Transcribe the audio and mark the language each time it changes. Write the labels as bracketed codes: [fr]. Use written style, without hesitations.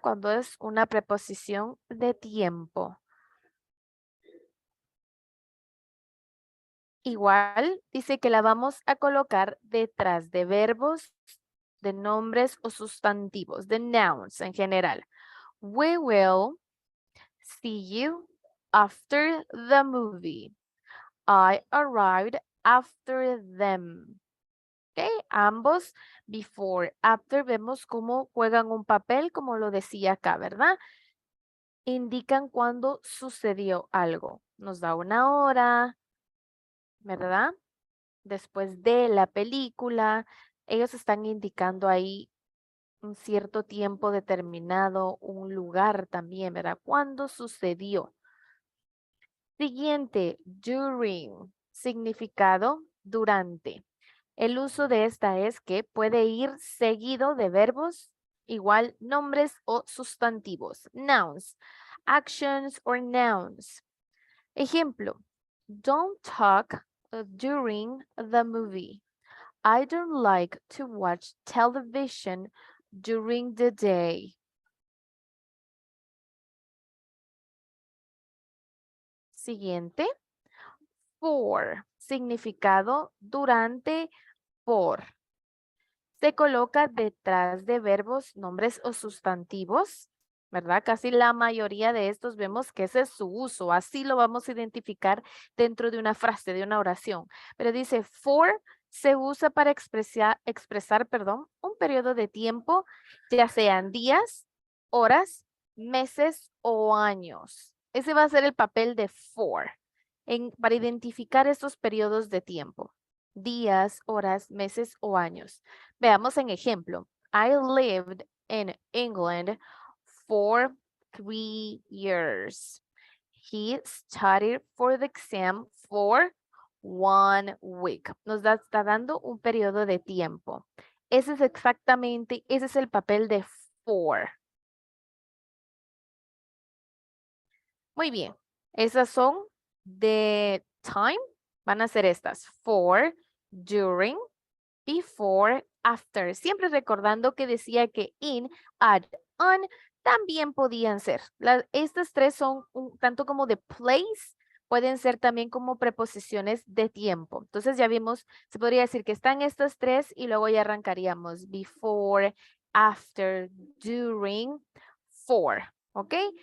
[es] Cuando es una preposición de tiempo. Igual dice que la vamos a colocar detrás de verbos, de nombres o sustantivos, de nouns en general. [en] We will see you after the movie. I arrived after them. [es] Okay, ambos before, after, vemos cómo juegan un papel, como lo decía acá, ¿verdad? Indican cuando sucedió algo. Nos da una hora, ¿verdad? Después de la película, ellos están indicando ahí un cierto tiempo determinado, un lugar también, ¿verdad? ¿Cuándo sucedió? Siguiente, during, significado durante. El uso de esta es que puede ir seguido de verbos, igual nombres o sustantivos, nouns, [en] actions or nouns. [es] Ejemplo, [en] don't talk during the movie. I don't like to watch television during the day. [es] Siguiente, for, significado durante, por. Se coloca detrás de verbos, nombres o sustantivos, ¿verdad? Casi la mayoría de estos vemos que ese es su uso. Así lo vamos a identificar dentro de una frase, de una oración. Pero dice for se usa para expresar, un periodo de tiempo, ya sean días, horas, meses o años. Ese va a ser el papel de for para identificar estos periodos de tiempo. Días, horas, meses o años. Veamos en ejemplo. [en] I lived in England for 3 years. He studied for the exam for 1 week. [es] Nos está dando un periodo de tiempo. Ese es el papel de for. Muy bien. Esas son de time. Van a ser estas. [en] For, during, before, after. [es] Siempre recordando que decía que in, at, on también podían ser. Estas tres son tanto como de place, pueden ser también como preposiciones de tiempo. Entonces ya vimos, se podría decir que están estas tres y luego ya arrancaríamos before, after, during, for. ¿Ok?